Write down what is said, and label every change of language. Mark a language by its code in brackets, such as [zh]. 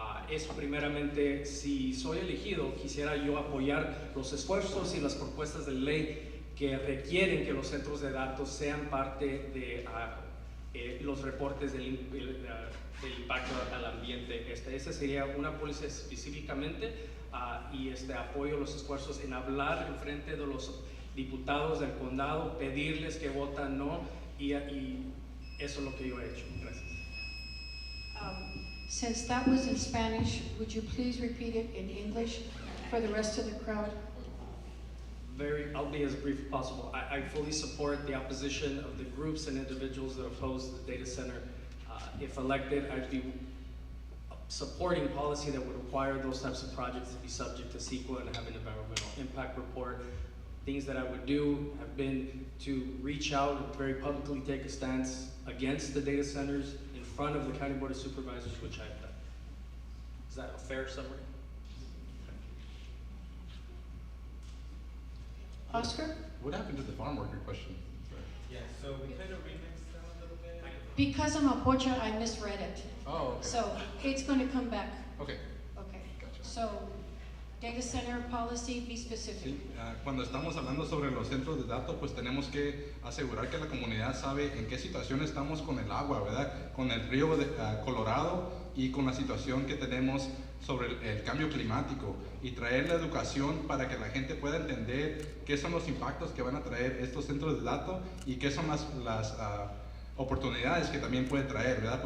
[es] Eso primeramente, si soy elegido, quisiera yo apoyar los esfuerzos y las propuestas de ley que requieren que los centros de datos sean parte de los reportes del impacto al ambiente. Esa sería una póliza específicamente y apoyo los esfuerzos en hablar en frente de los diputados del condado, pedirles que votan no y eso es lo que yo he hecho. Gracias. [en] Since that was in Spanish, would you please repeat it in English for the rest of the crowd? I'll be as brief as possible. I fully support the opposition of the groups and individuals that oppose the data center. If elected, I'd be supporting policy that would require those types of projects to be subject to CEQA and have an environmental impact report. Things that I would do have been to reach out and very publicly take a stance against the data centers in front of the County Board of Supervisors, which I've done. Is that a fair summary? Oscar? What happened to the farm worker question? Yeah, so we kind of remixed them a little bit. Because I'm a pocha, I misread it. Oh, okay. So it's going to come back. Okay. Okay. Gotcha. So, data center policy, be specific. [es] Sí, cuando estamos hablando sobre los centros de datos, pues tenemos que asegurar que la comunidad sabe en qué situación estamos con el agua, ¿verdad? Con el río de Colorado y con la situación que tenemos sobre el cambio climático y traer la educación para que la gente pueda entender qué son los impactos que van a traer estos centros de datos y qué son las oportunidades que también puede traer, ¿verdad?